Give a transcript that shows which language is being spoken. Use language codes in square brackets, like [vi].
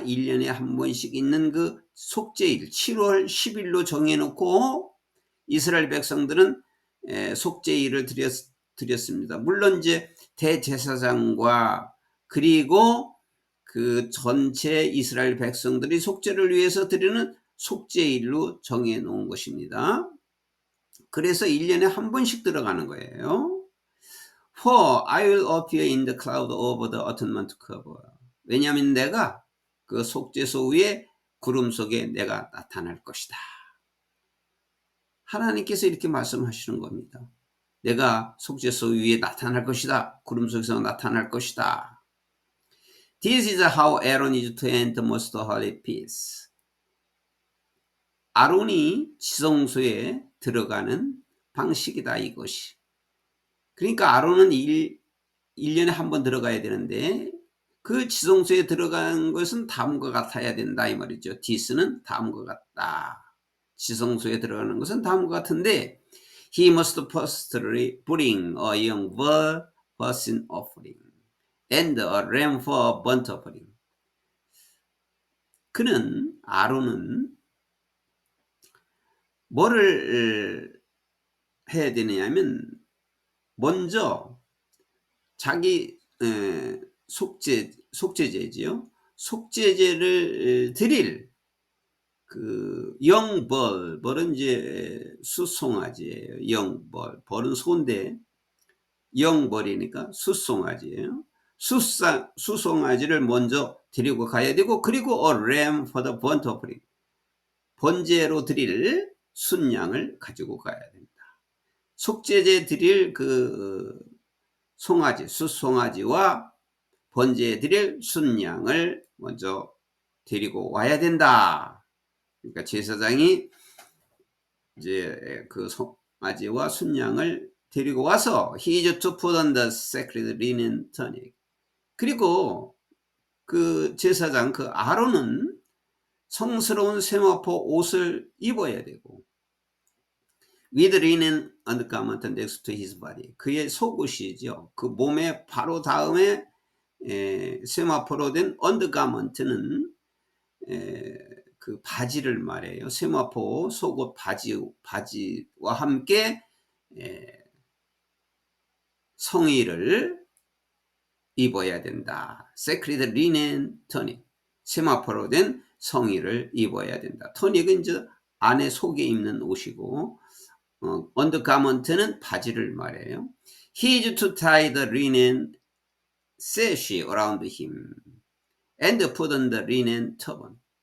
[ko] 1년에 한 번씩 있는 그 속죄일, 7월 10일로 정해놓고 이스라엘 백성들은 속죄일을 드렸습니다. 물론 이제 대제사장과 그리고 그 전체 이스라엘 백성들이 속죄를 위해서 드리는 속죄일로 정해놓은 것입니다. 그래서 1년에 한 번씩 들어가는 거예요. [en] For I will appear in the cloud over the atonement cover. [ko] 왜냐하면 내가 그 속죄소 위에 구름 속에 내가 나타날 것이다. 하나님께서 이렇게 말씀하시는 겁니다. 내가 속죄소 위에 나타날 것이다. 구름 속에서 나타날 것이다. [en] This is how Aaron is to enter most holy place. [ko] 아론이 지성소에 들어가는 방식이다 이것이. 그러니까 아론은 1년에 한 번 들어가야 되는데 그 지성소에 들어가는 것은 다음과 같아야 된다 이 말이죠. 디스는 다음과 같다. 지성소에 들어가는 것은 다음과 같은데 [en] He must firstly bring a young bull for sin offering and a ram for burnt offering. [ko] 아론은 뭐를 해야 되느냐면 먼저 자기 속죄제지요. 속죄제를 드릴 그 영벌, 벌은 이제 수송아지예요. 영벌, 벌은 소인데 영벌이니까 수송아지예요. 수송아지를 먼저 데리고 가야 되고, 그리고 [en] a ram for the burnt offering, [ko] 번제로 드릴 순양을 가지고 가야 됩니다. 속죄제 드릴 그 송아지, 숫송아지와 번제에 드릴 순양을 먼저 데리고 와야 된다. 그러니까 제사장이 이제 그 송아지와 순양을 데리고 와서 [en] he is to put on the sacred linen tunic. [ko] 그리고 그 제사장 그 아론은 성스러운 세마포 옷을 입어야 되고, [en] with linen undergarment next to his body, [ko] 그의 속옷이죠. 그 몸에 바로 다음에 세마포로 된 언더가먼트는 그 바지를 말해요. 세마포 속옷 바지와 함께 성의를 입어야 된다. [en] Sacred linen tunic, [ko] 세마포로 된 성의를 입어야 된다. 토닉은 이제 안에 속에 입는 옷이고, 언더가먼트는 바지를 말해요. [en] He is to tie the linen sash around him and put on the linen turban.